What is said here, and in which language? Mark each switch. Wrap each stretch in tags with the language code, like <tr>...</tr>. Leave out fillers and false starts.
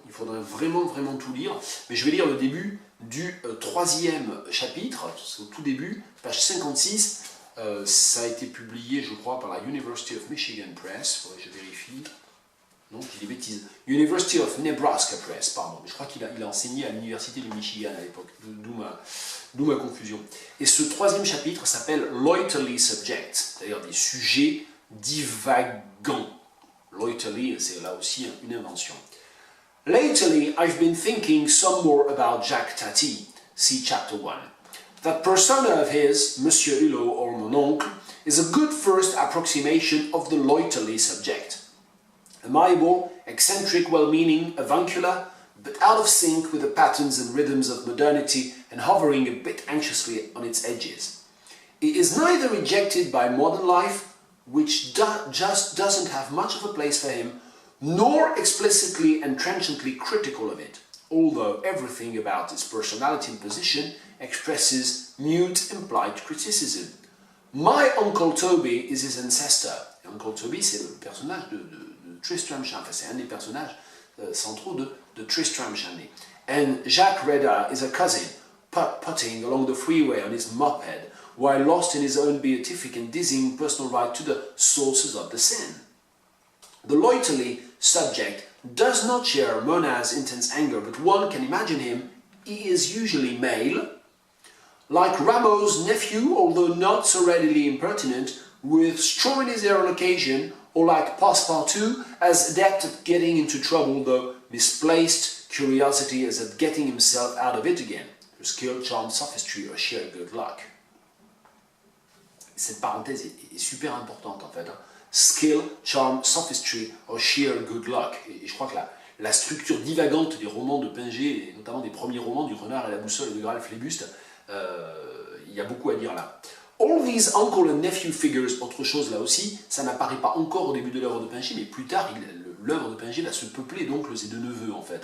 <fr>Il faudrait vraiment tout lire, mais je vais lire le début du troisième chapitre, c'est au tout début, page 56, ça a été publié, je crois, par la University of Michigan Press, faudrait que je vérifie, non, je dis des bêtises, University of Nebraska Press, pardon, je crois qu'il a enseigné à l'Université du Michigan à l'époque, d'où ma confusion. Et ce troisième chapitre s'appelle Loiterly Subject, c'est-à-dire des sujets divagants. Loiterly, c'est là aussi une invention.</fr> <en>Lately, I've been thinking some more about Jacques Tati, see chapter 1. That persona of his, Monsieur Hulot or mon oncle, is a good first approximation of the Loiterly subject. Amiable, eccentric, well-meaning, avuncular, but out of sync with the patterns and rhythms of modernity and hovering a bit anxiously on its edges. He is neither rejected by modern life, which just doesn't have much of a place for him, nor explicitly and trenchantly critical of it, although everything about his personality and position expresses mute implied criticism. My Uncle Toby is his ancestor.</en> <fr>Et Uncle Toby, c'est le personnage de Tristram Shandy, enfin, c'est un des personnages centraux de Tristram Shandy.</fr> <en>And Jacques Reda is a cousin, putting along the freeway on his moped, while lost in his own beatific and dizzying personal ride to the sources of the sin. The Loiterly subject does not share Monad's intense anger, but one can imagine him, he is usually male, like Rameau's nephew, although not so readily impertinent, with straw in his hair on occasion, or like Passepartout, as adept at getting into trouble, though misplaced curiosity as at getting himself out of it again, through skill, charm, sophistry, or sheer good luck.</en> <fr>Cette parenthèse est super importante en fait. Hein.</fr> <en>Skill, charm, sophistry, or sheer good luck.</en> <fr>Et je crois que la structure divagante des romans de Pinget, et notamment des premiers romans du Renard et la Boussole et de Graal Phlébuste, il y a beaucoup à dire là.</fr> <en>All these uncle and nephew figures,</en> <fr>autre chose là aussi, ça n'apparaît pas encore au début de l'œuvre de Pinget, mais plus tard, l'œuvre de Pinget va se peupler d'oncles et de neveux en fait.</fr>